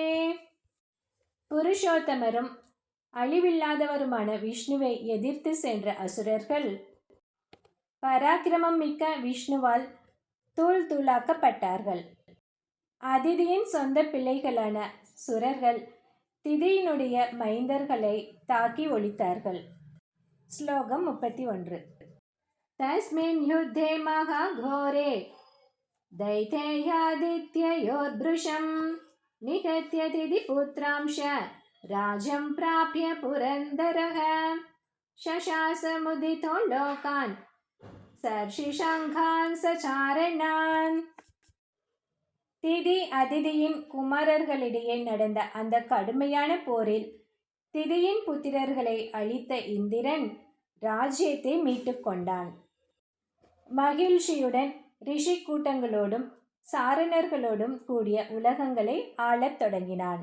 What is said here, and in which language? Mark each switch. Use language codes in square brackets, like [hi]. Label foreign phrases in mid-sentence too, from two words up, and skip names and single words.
[ta] புருஷோத்தமரும் அழிவில்லாதவருமான விஷ்ணுவை எதிர்த்து சென்ற அசுரர்கள் பராக்கிரமம் மிக்க விஷ்ணுவால் தூள் தூளாக்கப்பட்டார்கள். அதிதியின் சொந்த பிள்ளைகளான சுரர்கள் திதியினுடைய மைந்தர்களை தாக்கி ஒழித்தார்கள். [sa] ஸ்லோகம் 31. तस्मिन् युद्धे महाघोरे दैतेयादित्ययोर्भृशं निहत्य दिदिपुत्रांश राजं प्राप्य पुरन्दरः शशास मुदितो लोकान् सर्षिशङ्खान् सचारणान्. [ta] திதி அதிதியின் குமாரர்களிடையே நடந்த அந்த கடுமையான போரில் திதியின் புத்திரர்களை அழித்த இந்திரன் ராஜ்யத்தை மீட்டு கொண்டான். மகிழ்ச்சியுடன் ரிஷி கூட்டங்களோடும் சாரணர்களோடும் கூடிய உலகங்களை ஆளத் தொடங்கினான்.